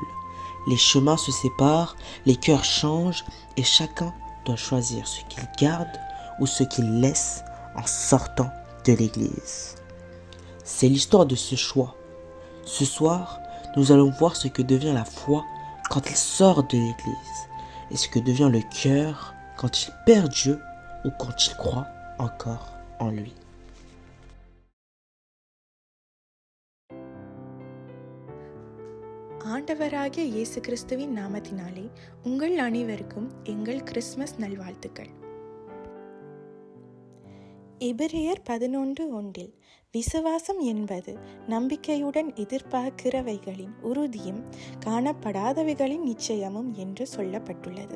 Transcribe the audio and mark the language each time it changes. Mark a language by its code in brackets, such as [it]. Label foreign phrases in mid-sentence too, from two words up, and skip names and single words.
[fr] Les chemins se séparent, les cœurs changent et chacun doit choisir ce qu'il garde ou ce qu'il laisse en sortant de l'église. C'est l'histoire de ce choix. Ce soir, nous allons voir ce que devient la foi quand il sort de l'église et ce que devient le cœur quand il perd Dieu ou quand il croit encore en lui. [ta] ஆண்டவராகிய இயேசு கிறிஸ்துவின் நாமத்தினாலே உங்கள் அனைவருக்கும் எங்கள் கிறிஸ்மஸ் நல்வாழ்த்துக்கள். எபிரேயர் 11:1 விசுவாசம் என்பது நம்பிக்கையுடன் எதிர்பார்க்கிறவைகளின் உறுதியும் காணப்படாதவைகளின் நிச்சயமும் என்று சொல்லப்பட்டுள்ளது.